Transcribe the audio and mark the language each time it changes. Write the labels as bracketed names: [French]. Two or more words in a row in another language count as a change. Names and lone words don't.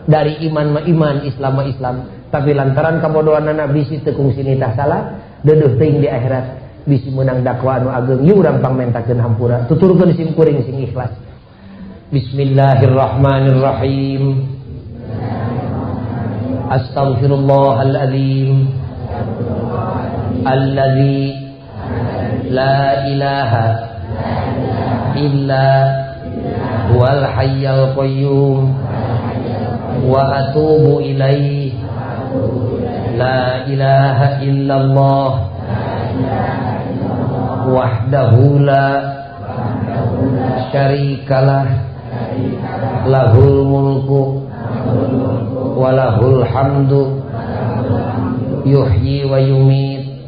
[Sundanese] Dari iman mah iman, Islam mah Islam. Tapi lantaran kabodohanna bisi teu kungsi nitah salat, deudeuh teuing di akhirat bisi meunang dakwa anu ageng. Ieu urang pangmentakeun hampura. Tuturkeun simkuring sing ikhlas. Bismillahirrahmanirrahim. [Arabic] أستغفر الله العظيم الذي لا إله إلا هو الحي القيوم وأتوب إليه. لا إله إلا الله وحده لا شريك له له الملك وله الحمد يحيي ويميت